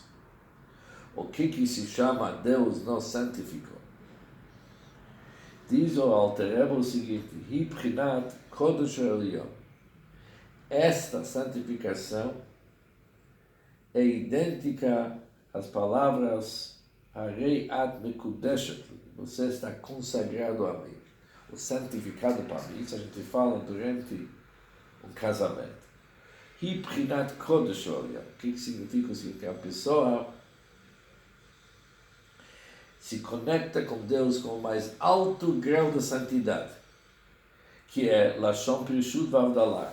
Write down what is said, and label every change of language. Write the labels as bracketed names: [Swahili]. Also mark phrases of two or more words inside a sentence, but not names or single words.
[Portuguese] O que se chama Deus nos santificou? Diz o Alter Rebbe o seguinte, [Hebrew] היא בחינת קודש עליון. [Portuguese] Esta santificação é idêntica às palavras [Hebrew] הרי את מקודשת, [Portuguese] você está consagrado a mim. O santificado para mim, isso a gente fala durante um casamento. [Hebrew] היא בחינת קודש עליון. [Portuguese] O que significa? Que a pessoa se conecta com Deus com o mais alto grau de santidade, que é [Hebrew] לשון פרישות והבדלה.